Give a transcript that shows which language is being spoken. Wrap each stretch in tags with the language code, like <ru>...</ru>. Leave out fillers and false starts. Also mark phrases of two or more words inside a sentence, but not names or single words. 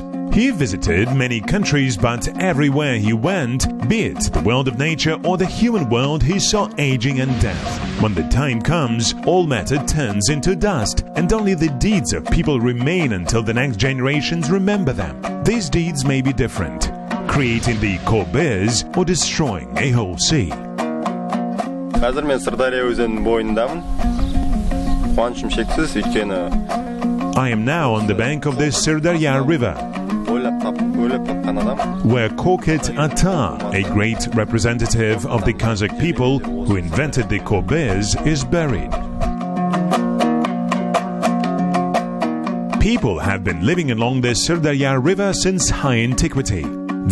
<en>He visited many countries, but everywhere he went, be it the world of nature or the human world, he saw aging and death. When the time comes, all matter turns into dust, and only the deeds of people remain until the next generations remember them. These deeds may be different, creating the Korbes or destroying a whole sea.</en> <kk>Қазір мен Сырдария өзенінің бойындамын. Қуанышым шексіз, өйткені</kk> <en>I am now on the bank of the Sirdarya River, where Korkut Ata, a great representative of the Kazakh people who invented the Korbes, is buried. People have been living along the Sirdarya River since high antiquity.</en>